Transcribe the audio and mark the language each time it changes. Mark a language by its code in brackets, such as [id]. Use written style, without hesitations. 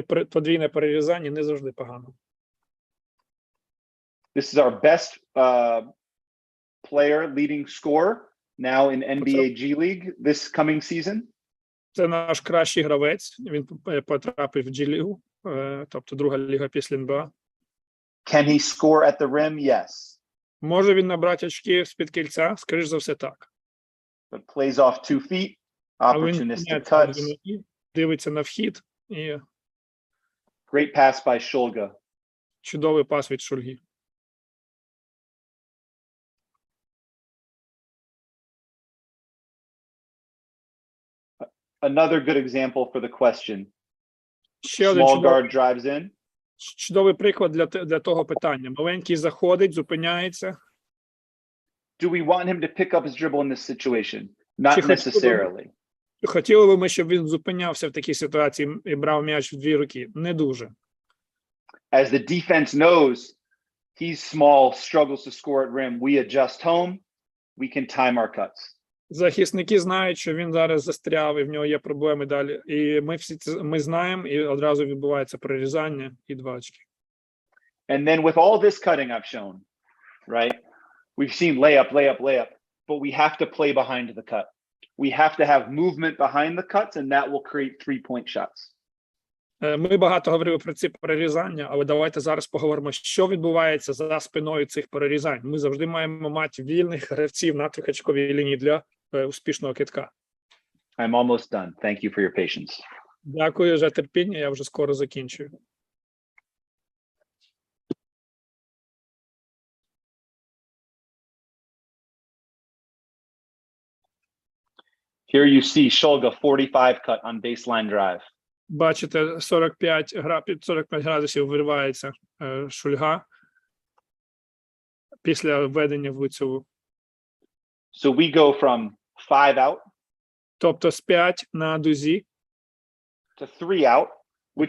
[uk] Подвійне перерізання не завжди погано. [en] This is our best player, leading scorer now in NBA G League this coming season. [uk] Це наш кращий гравець. Він потрапив в G-лігу, тобто друга ліга після НБА. [en] Can he score at the rim? Yes. [uk] Може він набрати очки з-під кільця? Скоріш за все, так. [en] But plays off 2 feet, [uk] Але він [en] opportunistic cuts. [uk] дивиться на вхід і [en] Great pass by Shulga. [uk] чудовий пас від Шульги. [en] Another good example for the question. [uk] Ще один [en] Small guard drives in. [uk] чудовий приклад для того питання. Маленький заходить, зупиняється. [en] Do we want him to pick up his dribble in this situation? Not necessarily. [uk] Хотіли би ми, щоб він зупинявся в такій ситуації і брав м'яч в дві руки? Не дуже. [en] As the defense knows, he's small, struggles to score at rim. We adjust home. We can time our cuts. [uk] Захисники знають, що він зараз застряв і в нього є проблеми далі. І ми знаємо, і одразу відбувається прорізання і 2 очки. [en] And then with all this cutting I've shown, right? We've seen layup, layup, layup, but we have to play behind the cut. We have to have movement behind the cuts, and that will create 3-point shots. [uk] Ми багато говорили про ці перерізання, але давайте зараз поговоримо, що відбувається за спиною цих перерізань. Ми завжди маємо мати вільних гравців на трьохочковій лінії для успішного кидка. [en] I'm almost done. Thank you for your patience. [uk] Дякую за терпіння, я вже скоро закінчую. [en] Here you see Shulga 45 cut on baseline drive. [uk] Бачите, 45 градусів виривається Шульга після введення в лицеву. [en] So we go from 5 out [uk] Тобто з 5 на дузі [en] to 3 out, which